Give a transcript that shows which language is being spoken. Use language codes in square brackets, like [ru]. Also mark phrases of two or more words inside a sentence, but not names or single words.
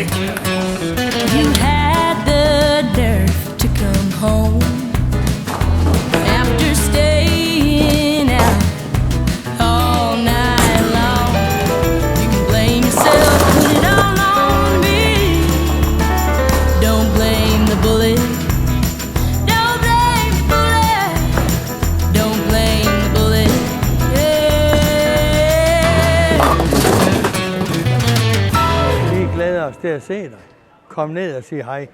[en] You had the nerve to come home after staying out all night long. You can blame yourself, put it all on me. Don't blame the bullet. Don't blame the bullet. Don't blame the bullet. [da] Vi glæder os til at se dig. Kom ned og sig hej.